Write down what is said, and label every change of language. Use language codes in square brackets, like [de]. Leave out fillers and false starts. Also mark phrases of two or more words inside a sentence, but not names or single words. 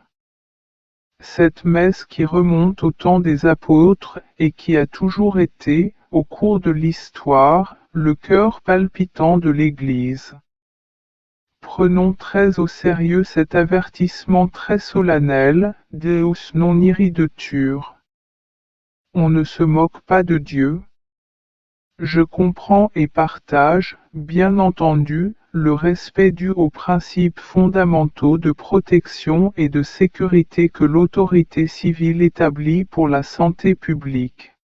[fr] Cette messe qui remonte au temps des apôtres et qui a toujours été, au cours de l'histoire, le cœur palpitant de l'Église. Prenons très au sérieux cet avertissement très solennel, [la] Deus non irridetur. [fr] On ne se moque pas de Dieu. Je comprends et partage, bien entendu, le respect dû aux principes fondamentaux de protection et de sécurité que l'autorité civile établit pour la santé publique.